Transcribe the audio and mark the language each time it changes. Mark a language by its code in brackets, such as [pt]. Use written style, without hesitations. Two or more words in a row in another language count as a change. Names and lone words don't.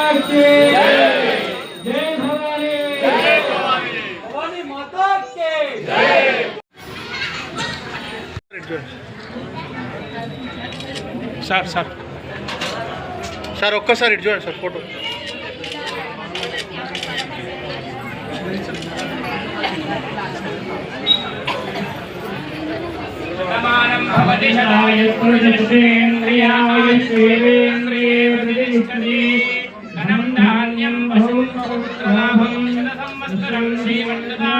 [hi] की जय भवानी भवानी माता की [te] సార్ సార్ సార్ ఒక్కసారి ఇటు చూడండి సార్ ఫోటో [sa] समानं भवति शताय पुरुषेन्द्रियाय सेवेन्द्रिये प्रतिष्ठति धनं धान्यं बहुं बहुपुत्रलाभं शतसंवत्सरं श्रीमन्तदां